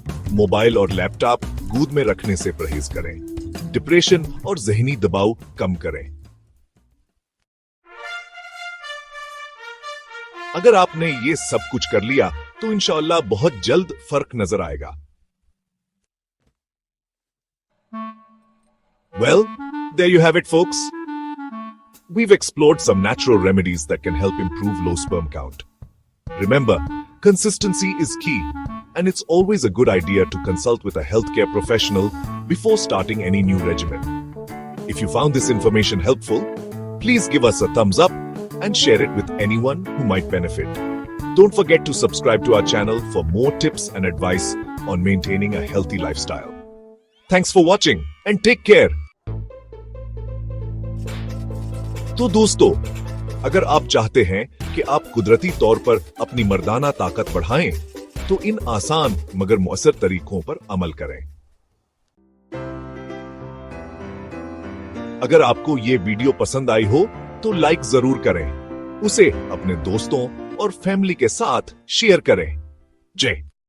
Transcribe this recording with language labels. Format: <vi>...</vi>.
<hi>Mobile और laptop गोद में रखने से परहेज करें। डिप्रेशन और जहनी दबाव कम करें। अगर आपने ये सब कुछ कर लिया तो इंशाअल्लाह बहुत जल्द फर्क नजर आएगा।</hi> <en>Well, there you have it, folks. We've explored some natural remedies that can help improve low sperm count. Remember, consistency is key, and it's always a good idea to consult with a healthcare professional before starting any new regimen. If you found this information helpful, please give us a thumbs up and share it with anyone who might benefit. Don't forget to subscribe to our channel for more tips and advice on maintaining a healthy lifestyle. Thanks for watching and take care.</en> <hi>तो दोस्तों, अगर आप चाहते हैं कि आप कुदरती तौर पर अपनी मर्दाना ताकत बढ़ाएं, तो इन आसान मगर मुअस्सर तरीकों पर अमल करें। अगर आपको ये वीडियो पसंद आई हो तो लाइक जरूर करें, उसे अपने दोस्तों और फैमिली के साथ शेयर करें। जय।</hi>